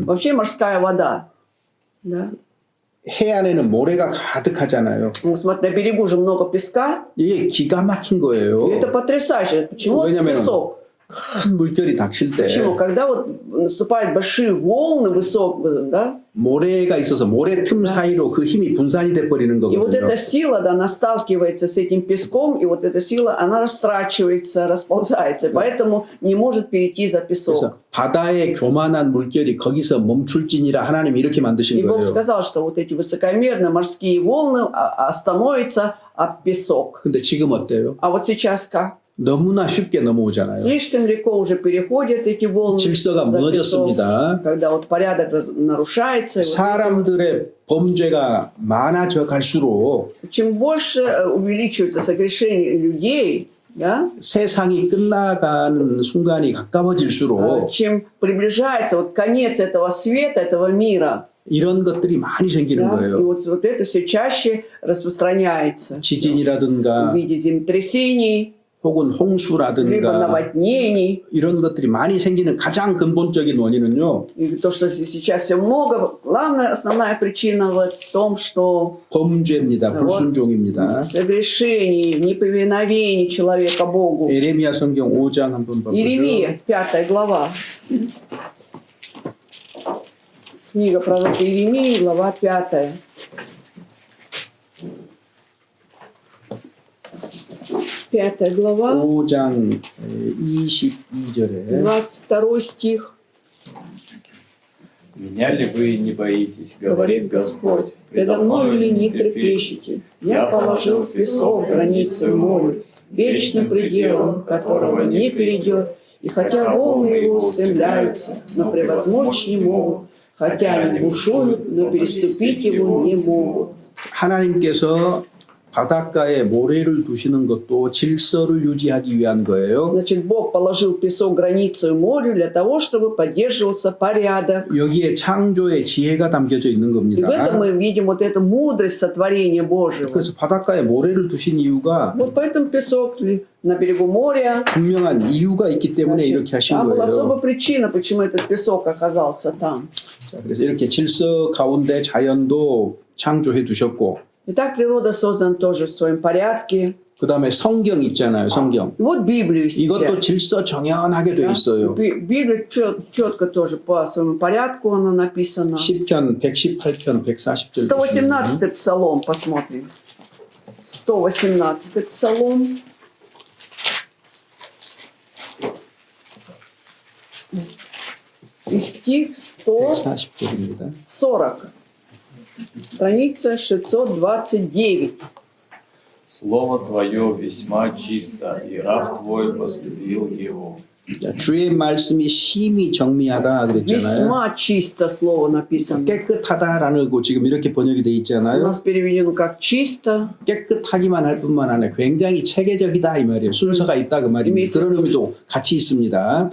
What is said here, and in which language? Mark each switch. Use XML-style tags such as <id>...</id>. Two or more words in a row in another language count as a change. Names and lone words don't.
<ru>Вообще морская вода, да.</ru> <ko>해안에는 모래가 가득하잖아요.</ko> <ru>Ну, смотри, на берегу же много песка,</ru> <ko>이게 기가 막힌</ko> <ru>и</ru> <ko>거예요.</ko> <ru>это потрясающе. Почему это</ru> <ko>왜냐면</ko> <ru>песок?</ru> <ko>큰 물결이 닥칠 때</ko> <ru>Почему? Когда вот наступают большие волны высокие, да,</ru> <ko>모래가 있어서 모래 틈 사이로 그 힘이 분산이 돼 버리는</ko> <ru>и вот</ru> <ko>거거든요.</ko> <ru>эта сила, да, она сталкивается с этим песком, и вот эта сила, она растрачивается, расползается, поэтому не может перейти за песок.</ru> <ko>그래서 바다의 교만한 물결이 거기서 멈출지니라 하나님이 이렇게 만드신</ko> <ru>И Бог</ru> <ko>거예요.</ko> <ru>сказал, что вот эти высокомерные морские волны остановятся об песок.</ru> <ko>근데 지금 어때요?</ko> <ru>А вот сейчас как?</ru> <ko>너무나 쉽게 넘어오잖아요.</ko> <ru>Слишком легко уже переходят эти волны</ru> <ko>질서가</ko> <ru>за песок,</ru> <ko>무너졌습니다.</ko> <ru>когда вот порядок нарушается. И вот</ru> <ko>사람들의 범죄가 많아져 갈수록</ko> <ru>чем больше увеличивается согрешение людей, да,</ru> <ko>세상이 끝나가는 순간이 가까워질수록</ko> <ru>чем приближается вот конец этого света, этого мира,</ru> <ko>이런 것들이 많이 생기는</ko> <ru>да, и</ru> <ko>거예요.</ko> <ru>вот это все чаще распространяется в</ru> <ko>지진이라든가</ko> <ru>виде землетрясений,</ru> <ko>혹은</ko> <ru>либо</ru> <ko>홍수라든가</ko> <ru>наводнений.</ru> <ko>이런 것들이 많이 생기는 가장 근본적인 원인은요.</ko> <ru>И то, что сейчас все много, главная, основная причина в том, что</ru> <ko>범죄입니다. 불순종입니다.</ko> <ru>согрешений, неповиновений человека Богу.</ru> <ko>에레미야 성경 5장 한번 봐보죠.</ko> <ru>Иеремия, 5 глава. Книга пророка Иеремии, глава 5. Пятая глава,</ru> <ko>5장 22절에</ko> <ru>22 стих. Меня ли вы не боитесь, Говорит Господь, предо мною ли не трепещете? Я положил песок границу морю, вечным пределом, которого не перейдет. И хотя волны его устремляются, но превозмочь не могут. Хотя они бушуют, но переступить его не могут.</ru> <ko>하나님께서 바닷가에 모래를 두시는 것도 질서를 유지하기 위한 거예요.</ko> <ru>Значит, Бог положил песок границу морю для того, чтобы поддерживался порядок.</ru> <ko>여기에 창조의 지혜가 담겨져 있는</ko> <ru>И</ru> <ko>겁니다.</ko> <ru>в этом мы видим вот эту мудрость сотворения Божьего.</ru> <ko>그래서 바닷가에 모래를 두신 이유가</ko> <ru>Вот поэтому песок на берегу моря.</ru> <ko>분명한 이유가 있기 때문에</ko> <ru>Значит,</ru> <ko>이렇게 하신</ko> <ru>там была особая</ru> <ko>거예요.</ko> <ru>причина, почему этот песок оказался там.</ru> <ko>자, 그래서 이렇게 질서 가운데 자연도 창조해 두셨고,</ko> <ru>Итак, природа создана тоже в своем порядке.</ru> <ko>그 다음에 성경 있잖아요. 성경.</ko> <ru>И вот Библию</ru> <ko>이것도</ko> <ru>взять.</ru> <ko>질서 정연하게 돼 있어요.</ko> <ru>Библия четко тоже по своему порядку она написана.</ru> <ko>10편, 118편, 140절.</ko> <ru>118-й псалом посмотрим. 118-й псалом. И стих</ru> <ko>140절입니다.</ko> <ru>140. Страница 629. Слово Твое весьма чисто, и раб Твой возлюбил его.</ru> <ko>주의 말씀이 심히 정미하다 그랬잖아요.</ko> <ru>Весьма чисто слово написано.</ru> <ko>깨끗하다라는 거 지금 이렇게 번역이 돼</ko> <ru>У</ru> <ko>있잖아요.</ko> <ru>нас переведено как чисто.</ru> <ko>깨끗하기만 할 뿐만 아니라 굉장히 체계적이다 이 말이에요. 순서가 있다 그 말입니다. 그런 의미도 같이 있습니다.</ko>